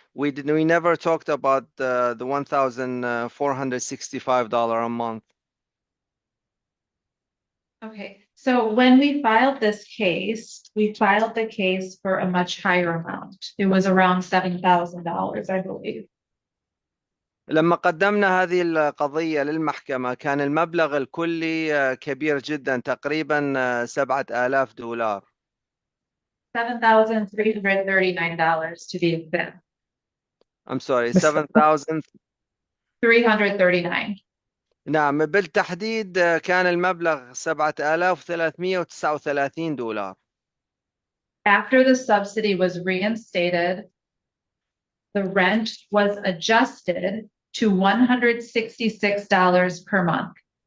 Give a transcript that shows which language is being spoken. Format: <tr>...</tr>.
<en>We never talked about the $1,465 a month. Okay, so when we filed this case, we filed the case for a much higher amount. It was around $7,000, I believe.</en> <ar>لما قدمنا هذه القضية للمحكمة كان المبلغ الكلي كبير جدا، تقريبا $7,000.</ar> <en>$7,339 to be exact. I'm sorry,</en> <ar>بس</ar> <en>7,000. 339.</en> <ar>نعم، بالتحديد كان المبلغ $7,339.</ar> <en>After the subsidy was reinstated, the rent was adjusted to $166 per month.</en>